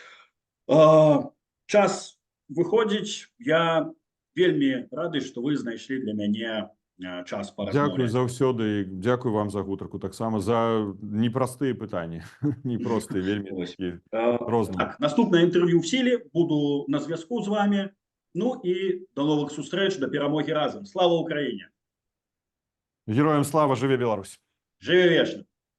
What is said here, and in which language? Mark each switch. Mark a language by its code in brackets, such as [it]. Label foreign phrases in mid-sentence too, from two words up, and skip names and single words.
[be] Час выходзіць. Я вельмі рады, што вы знайшлі для мяне час паразмаўляць. Дзякую заўсёды, дзякую вам за гутарку, таксама за непростыя пытанні. Непростыя, вельмі такія розныя. Так, наступнае інтэрв'ю ў сіле, [uk] буду на зв'язку з вами. [be] Ну і до новых сустрэч, да перамогі разам. Слава Украіне! Героям слава, жыве Беларусь! Жыве вечна!